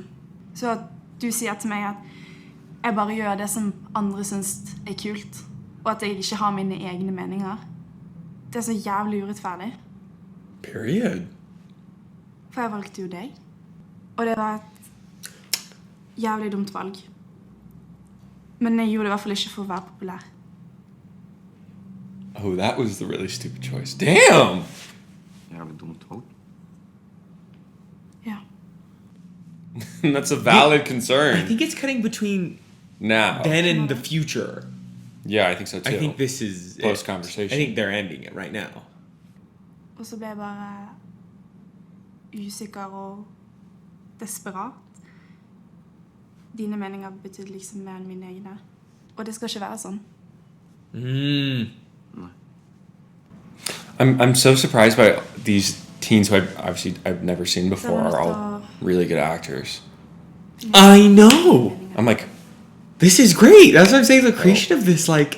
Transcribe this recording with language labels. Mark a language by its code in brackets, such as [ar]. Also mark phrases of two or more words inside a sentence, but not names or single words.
[no] Så at du sier til meg at jeg bare gjør det som andre synes er kult, og at jeg ikke har mine egne meninger. Det er så jævlig urettferdig. Period. For jeg valgte jo deg. Og det var et jævlig dumt valg. Men jeg gjorde det i hvert fall ikke for å være populær. [en] Oh, that was the really stupid choice. Damn! [no] Jævlig dumt valg. Ja. [en] That's a valid concern. I think it's cutting between Now. then and the future. Yeah, I think so too. I think this is Post-conversation. I think they're ending it right now. [no] Og så ble jeg bare usikker og desperat. Dine meninger betydde liksom mer enn mine egne. Og det skal ikke være sånn. [en] I'm so surprised by these teens who I've never seen before are all really good actors. I know! I'm like, This is great! That's what I'm saying, the creation of this, like...